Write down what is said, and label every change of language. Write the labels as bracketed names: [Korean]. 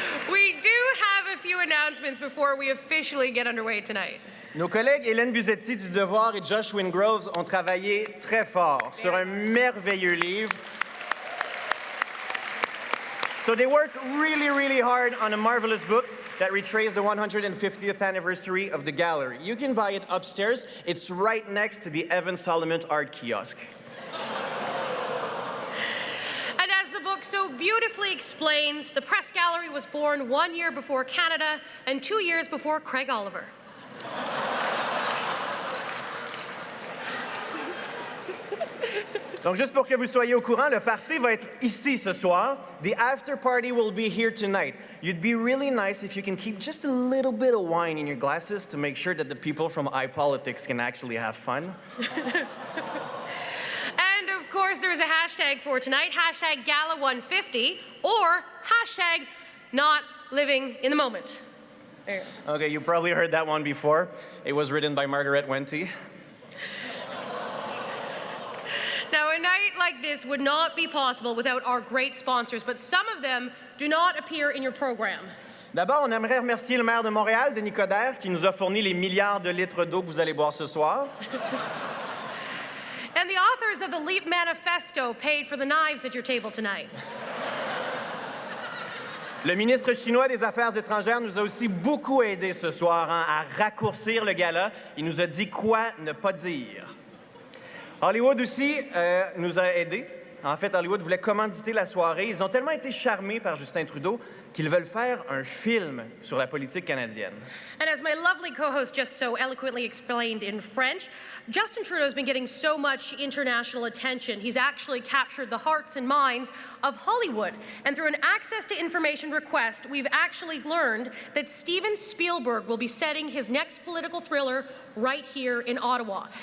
[English] We do have a few announcements before we officially get underway tonight. [French] Nos collègues Hélène Buzetti du Devoir et Josh Wingroves ont travaillé très fort sur un merveilleux livre. [English] So they worked really, really hard on a marvelous book that retraced the 150th anniversary of the gallery. You can buy it upstairs. It's right next to the Evan Solomon art kiosk. And as the book so beautifully explains, the Press Gallery was born 1 year before Canada and 2 years before Craig Oliver. [French] Donc, juste pour que vous soyez au courant, le party va être ici ce soir. [English] The after party will be here tonight. You'd be really nice if you can keep just a little bit of wine in your glasses to make sure that the people from iPolitics can actually have fun. And of course, there is a hashtag for tonight, hashtag Gala150, or hashtag not living in the moment. There you go. Okay, you probably heard that one before. It was written by Margaret Wente. Now, a night like this would not be possible without our great sponsors, but some of them do not appear in your program. [French] D'abord, on aimerait remercier le maire de Montréal, Denis Coderre, qui nous a fourni les milliards de litres d'eau que vous allez boire ce soir. [English] And the authors of the Leap Manifesto paid for the knives at your table tonight. [French] Le ministre chinois des Affaires étrangères nous a aussi beaucoup aidés ce soir à raccourcir le gala. Il nous a dit quoi ne pas dire. Hollywood aussi nous a aidés. En fait, Hollywood voulait commanditer la soirée. Ils ont tellement été charmés par Justin Trudeau qu'ils veulent faire un film sur la politique canadienne. [English] And as my lovely co-host just so eloquently explained in French, Justin Trudeau's been getting so much international attention. He's actually captured the hearts and minds of Hollywood. And through an access to information request, we've actually learned that Steven Spielberg will be setting his next political thriller right here in Ottawa.